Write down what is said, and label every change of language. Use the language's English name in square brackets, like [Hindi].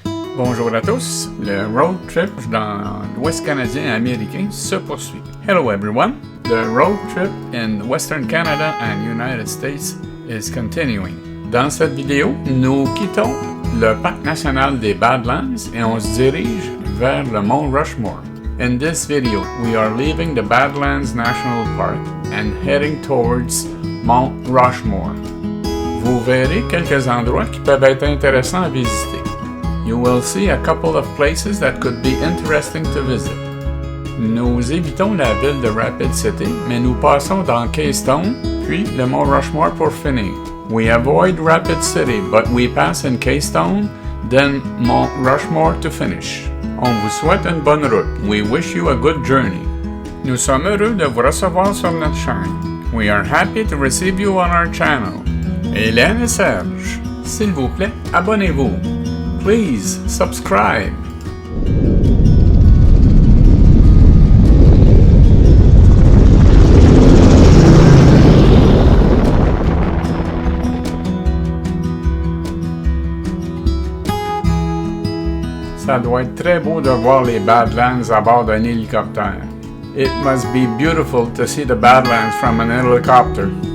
[French] Bonjour à tous, le road trip dans l'Ouest canadien américain se poursuit. [English] Hello everyone, the road trip in Western Canada and United States is continuing. [French] Dans cette vidéo, nous quittons le parc national des Badlands et on se dirige vers le mont Rushmoore. [English] In this video, we are leaving the Badlands National Park and heading towards Mount Rushmoore. [French] Vous verrez quelques endroits qui peuvent être intéressants à visiter. [English] You will see a couple of places that could be interesting to visit. [French] Nous évitons la ville de Rapid City, mais nous passons dans Keystone, puis le mont Rushmoore pour finir. [English] We avoid Rapid City, but we pass in Keystone, then Mount Rushmoore to finish. [French] On vous souhaite une bonne route. [English] We wish you a good journey. [French] Nous sommes heureux de vous recevoir sur notre chaîne. [English] We are happy to receive you on our channel. [French] Hélène et Serge, s'il vous plaît, abonnez-vous. [English] Please subscribe. [French] Ça doit être très beau de voir les Badlands à bord d'un hélicoptère. [English] It must be beautiful to see the Badlands from an helicopter.